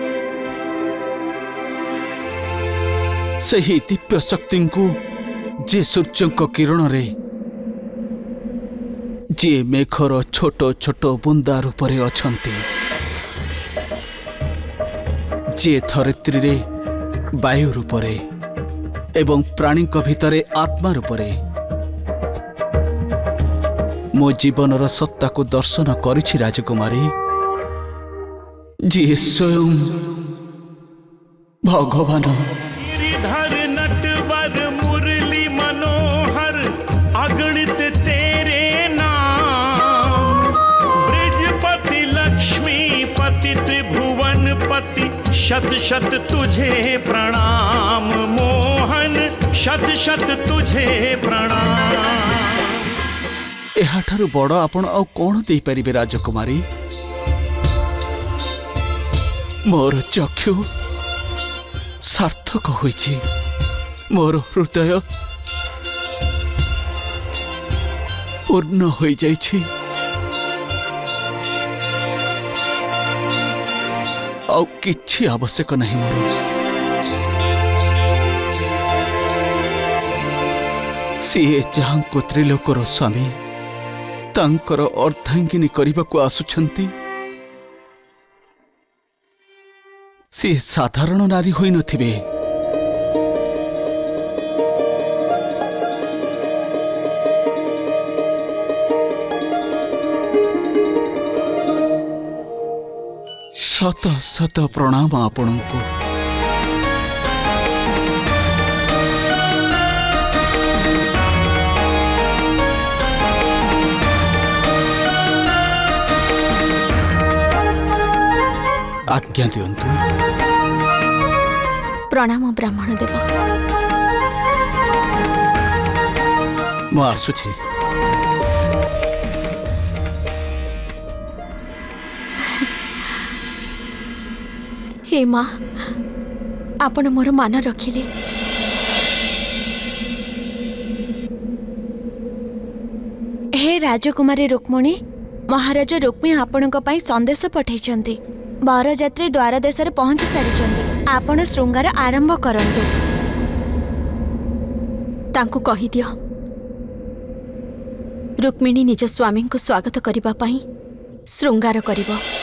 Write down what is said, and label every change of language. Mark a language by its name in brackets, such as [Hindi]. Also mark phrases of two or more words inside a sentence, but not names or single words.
[Odia] ସେହି ଦିବ୍ୟ ଶକ୍ତି କୁ ଯେ ସୂର୍ଯ୍ୟଙ୍କ କିରଣ ରେ ଯେ ମେଘର ଛୋଟ ଛୋଟ ବୁନ୍ଦା ରୂପ ରେ ଅଛନ୍ତି, ଯେ ଧରିତ୍ରୀ ରେ ବାୟୁ ରୂପ ରେ ଏବଂ ପ୍ରାଣୀ ଭିତରେ ଆତ୍ମା ରୂପ ରେ ମୋ ଜୀବନର ସତ୍ତା କୁ ଦର୍ଶନ କରିଛି ରାଜକୁମାରୀ, ଜୀ ସ୍ୱୟଂ ଭଗବାନ। [Hindi] गिरिधर नटवर मुरली मनोहर अगणित तेरे नाम, ब्रजपति लक्ष्मीपति त्रिभुवन पति शत शत तुझे प्रणाम मोहन, शत शत तुझे प्रणाम। [Odia] ଏହାଠାରୁ ବଡ଼ ଆପଣ ଆଉ କଣ ଦେଇ ପାରିବେ ରାଜକୁମାରୀ? ମୋର ଚକ୍ଷୁ ସାର୍ଥକ ହୋଇଛି, ମୋର ହୃଦୟ ପୂର୍ଣ୍ଣ ହୋଇ ଯାଇଛି। ଆଉ କିଛି ଆବଶ୍ୟକ ନାହିଁ ମୋର। ସିଏ ଯାହାଙ୍କୁ ତ୍ରିଲୋକର ସ୍ୱାମୀ ତାଙ୍କର ଅର୍ଦ୍ଧାଙ୍ଗିନୀ କରିବାକୁ ଆସୁଛନ୍ତି, ସେ ସାଧାରଣ ନାରୀ ହୋଇ ନଥିବେ। ଶତ ଶତ ପ୍ରଣାମ ଆପଣଙ୍କୁ। ଆଜ୍ଞା ଦିଅନ୍ତୁ। ପ୍ରଣାମ ବ୍ରାହ୍ମଣ ଦେବ। ମୁଁ ଆସୁଛି। ହେ ମାଁ, ଆପଣ ମୋର ମାନ ରଖିଲେ। ହେ ରାଜକୁମାରୀ ରୁକ୍ମିଣୀ, ମହାରାଜ ରୁକ୍ମୀ ଆପଣଙ୍କ ପାଇଁ ସନ୍ଦେଶ ପଠାଇଛନ୍ତି। ବରଯାତ୍ରୀ ଦ୍ୱାର ଦେଶ ରେ ପହଞ୍ଚି ସାରିଛନ୍ତି। ଆପଣ ଶୃଙ୍ଗାର ଆରମ୍ଭ କରନ୍ତୁ। ତାଙ୍କୁ କହି ଦିଅ, ରୁକ୍ମିଣୀ ନିଜ ସ୍ୱାମୀ କୁ ସ୍ୱାଗତ କରିବା ପାଇଁ ଶୃଙ୍ଗାର କରିବ।